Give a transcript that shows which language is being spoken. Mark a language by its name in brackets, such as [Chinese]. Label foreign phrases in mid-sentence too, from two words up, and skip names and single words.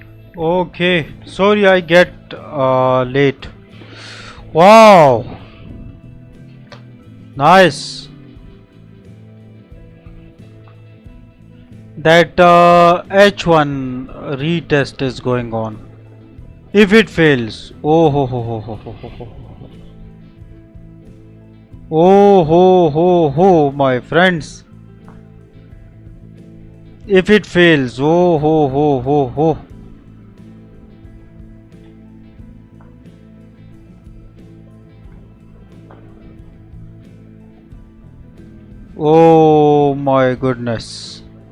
[English] Okay, sorry I get late. Wow, nice. That H1 retest is going on. If it fails, oh ho ho ho ho ho ho ho. Oh ho ho ho, my friends. If it fails, oh ho ho ho ho. Oh my goodness.